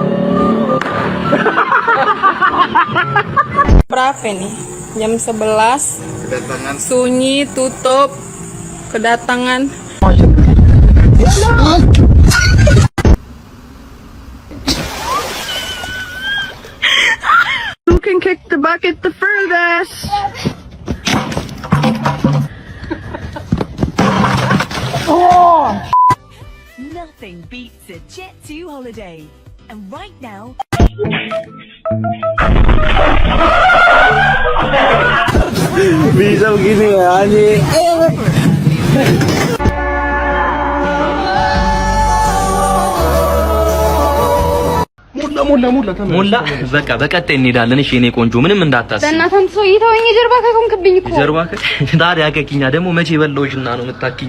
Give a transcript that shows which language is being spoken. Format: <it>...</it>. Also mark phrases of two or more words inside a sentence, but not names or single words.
<id>Berapa nih? Jam 11. Kedatangan. Sunyi, tutup. Kedatangan.</id> <en>Who can kick the bucket the furthest? Nothing beats a Jet2 holiday. And right now...</en> <id>Bisa begini ya, anjing.</id> <am>ሞላ በቃ በቀጣይ እንሄዳለን። እሺ የኔ ቆንጆ ምንም እንዳታስብ። በእናትህ ሰው ይተወኝ። የጀርባ ከሆንክብኝ እኮ የጀርባ ታዲያ ከኪኛ ደግሞ መቼ በለውሽና ነው የምታኪኛ?</am>